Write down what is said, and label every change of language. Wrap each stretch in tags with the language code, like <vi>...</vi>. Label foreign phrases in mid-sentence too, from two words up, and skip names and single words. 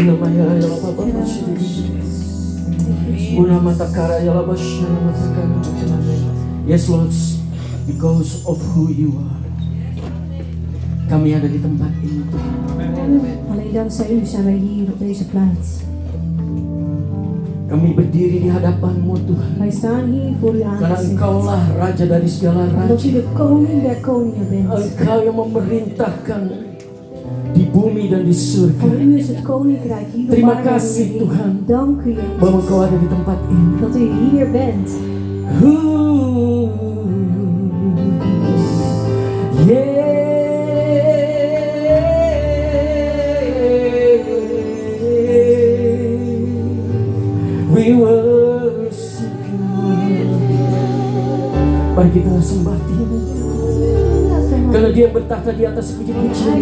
<en>ya Baba Una matakara ya Baba Shana matakara. Yes Lord, because of who you are,</en> <id>kami ada di tempat ini.</id> <nl>Alleen dankzij u zijn wij hier op deze plaats.</nl> <id>Kami berdiri di hadapan-Mu Tuhan.</id> <nl>Wij staan hier voor uw</nl> <id>Karena</id> <nl>aangezicht.</nl> <id>Engkaulah Raja dari segala</id> <nl>Omdat</nl> <id>raja.</id> <nl>u de koning der koningen bent.</nl> <id>Engkau yang memerintahkan di bumi dan di surga.</id> <nl>Van u is het koninkrijk hier op</nl> <id>Terima</id> <nl>aarde.</nl> <id>kasih, Tuhan.</id> <nl>Dank u</nl> <id>Bahwa</id> <nl>Jezus.</nl> <id>Engkau ada di tempat ini.</id> <nl>Dat u hier bent.</nl> <en>We worship you.</en> <id>Mari kita sembah Dia. Karena Dia bertahta di atas</id> <nl>Hij</nl> <id>puji-pujian.</id>